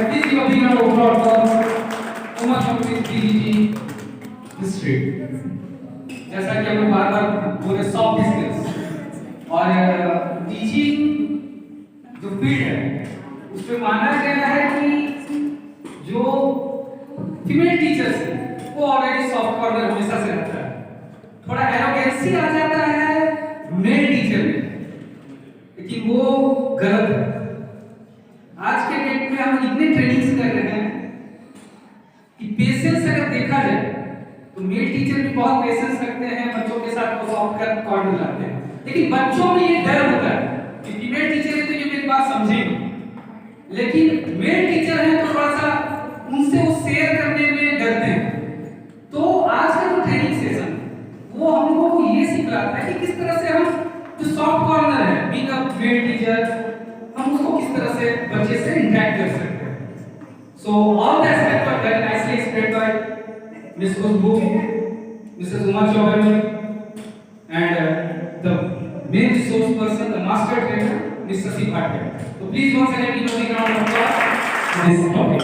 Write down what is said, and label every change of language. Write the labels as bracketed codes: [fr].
[en] Please give a big round of applause for Umar Shafi PGT history. [hi] जैसा कि हम लोग बार-बार बोले, सॉफ्ट स्किल्स और टीचिंग जो फील्ड है उसमें माना गया है कि जो फीमेल टीचर्स हैं वो ऑलरेडी सॉफ्ट कॉर्नर हमेशा से रहता है। थोड़ा एरोगेंसी आ जाता है मेल टीचर में, लेकिन वो गलत है। आज के डेट में हम इतने ट्रेनिंग्स कर रहे हैं कि पेशेंस अगर देखा जाए तो मेल टीचर भी बहुत पेशेंस रखते हैं, बच्चों के साथ वो सॉफ्ट कर कॉर्नर लाते हैं, लेकिन बच्चों में ये डर होता है कि फीमेल टीचर है तो ये मेरी बात समझेगी, लेकिन मेल टीचर है तो थोड़ा सा उनसे वो शेयर करने में डरते हैं। तो आज का जो ट्रेनिंग सेशन वो हम लोगों को ये सिखाता है कि किस तरह से हम जो सॉफ्ट कॉर्नर है बीइंग अ मेल टीचर, हम उसको किस तरह से बच्चे से इंटरेक्ट कर सकते हैं। [en] So all the aspect were very nicely explained by side, Ms. Khushbu, Mrs. Uma Chaudhary, and the main resource person, the master trainer, Ms. Sasi Bhatia. So please once again give a big round of applause for this topic.